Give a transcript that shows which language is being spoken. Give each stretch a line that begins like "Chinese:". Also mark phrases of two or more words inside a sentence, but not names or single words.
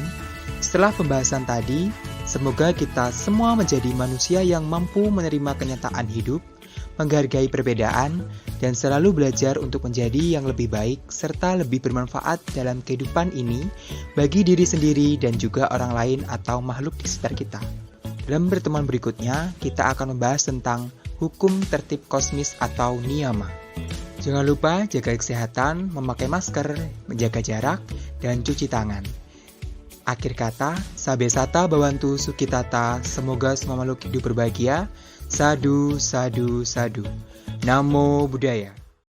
Indonesian: Setelah pembahasan tadi, semoga kita semua menjadi manusia yang mampu menerima kenyataan hidup, menghargai perbedaan, dan selalu belajar untuk menjadi yang lebih baik serta lebih bermanfaat dalam kehidupan ini bagi diri sendiri dan juga orang lain atau makhluk di sekitar kita. Dalam pertemuan berikutnya, kita akan membahas tentang hukum tertib kosmis atau niyama. Jangan lupa jaga kesehatan, memakai masker, menjaga jarak, dan cuci tangan. Akhir kata,
Pali: sabe sata bawantu sukitata,
Indonesian: semoga semua makhluk hidup berbahagia.
Pali: Sadu, sadu, sadu. Namo Buddhaya.